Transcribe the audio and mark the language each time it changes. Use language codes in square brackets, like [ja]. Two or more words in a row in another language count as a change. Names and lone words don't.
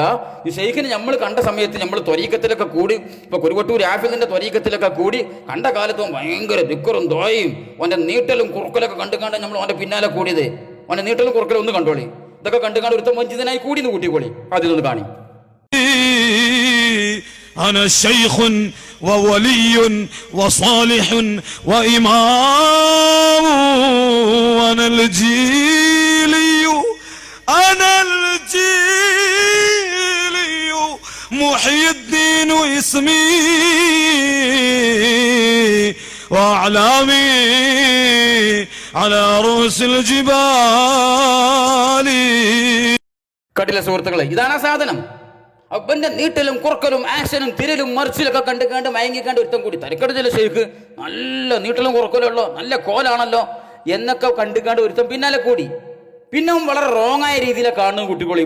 [ml] ഈ ഷെയ്ഖിനെ നമ്മൾ കണ്ട സമയത്ത് നമ്മൾ ത്വരീക്കത്തിലൊക്കെ കൂടി, ഇപ്പൊ കുരുവട്ടൂർ ആഫിദിന്റെ ത്വരീക്കത്തിലൊക്കെ കൂടി കണ്ട കാലത്തും ഭയങ്കര ദിക്കറും ദോയും ഓന്റെ നീട്ടലും കുറുക്കലൊക്കെ കണ്ടുകാണ്ട് നമ്മൾ ഓന്റെ പിന്നാലെ കൂടിയത്. ഓന്റെ നീട്ടലും കുറുക്കലും ഒന്ന് കണ്ടോളി. ഇതൊക്കെ കണ്ടുകാണ്ട് ഒരുത്തം വഞ്ചിതനായി കൂടി കൂട്ടിക്കോളി. അതിലൊന്ന് കാണി. [ar] أنا شيخ وولي وصالح وإمام أنا الجيلي محي الدين اسمي وأعلامي على رؤوس الجبال. [ml] കണ്ടില്ല സുഹൃത്തുക്കളെ, ഇതാണ് ആ സാധനം. അപ്പന്റെ നീട്ടലും കുറുക്കലും ആക്ഷനും തിരലും മറിച്ചിലൊക്കെ കണ്ടുകാണ്ട് മയങ്ങിക്കാണ്ട് ഒരുത്തം കൂടി തരക്കടിച്ചില്ല ഷെയ്ഖ് നല്ല നീട്ടലും കുറുക്കലുള്ളോ നല്ല കോലാണല്ലോ എന്നൊക്കെ കണ്ടുകാണ്ട് ഒരുത്തം പിന്നാലെ കൂടി. പിന്നെ വളരെ റോങ് ആയ രീതിയിലെ കാണുന്നു കുട്ടികൾ.